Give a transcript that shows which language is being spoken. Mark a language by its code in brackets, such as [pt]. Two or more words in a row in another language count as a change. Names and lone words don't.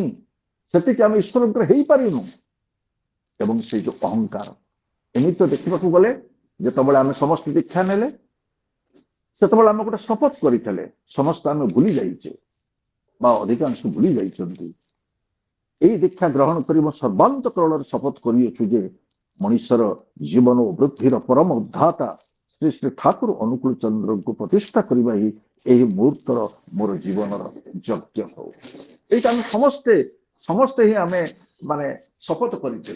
[or] ସେତିକି ଆମେ ଈଶ୍ୱରଙ୍କର ହେଇପାରିନୁ। ଏବଂ ସେଇ ଯୋଉ ଅହଙ୍କାର, ଏମିତି ଦେଖିବାକୁ ଗଲେ ଯେତେବେଳେ ଆମେ ସମସ୍ତେ ଦୀକ୍ଷା ନେଲେ ସେତେବେଳେ ଆମେ ଗୋଟେ ଶପଥ କରିଥିଲେ, ସମସ୍ତେ ଆମେ ଭୁଲି ଯାଇଛେ ବା ଅଧିକାଂଶ ଭୁଲି ଯାଇଛନ୍ତି। এই দীক্ষা গ্রহণ କରି ମୁଁ ସର୍ବାନ୍ତକରଣରେ ଶପଥ କରିଅଛୁ ଯେ ମଣିଷର ଜୀବନ ଓ ବୃଦ୍ଧିର ପରମ ଉଦ୍ଧାତା ଶ୍ରୀ ଶ୍ରୀ ଠାକୁର ଅନୁକୂଳ ଚନ୍ଦ୍ରଙ୍କୁ ପ୍ରତିଷ୍ଠା କରିବା ହିଁ ଏହି ମୁହୂର୍ତ୍ତର ମୋର ଜୀବନର ଯଜ୍ଞ ହଉ। এইটা ଆମେ ସମସ୍ତେ ହିଁ ଆମେ ମାନେ ଶପଥ କରିଥିଲେ।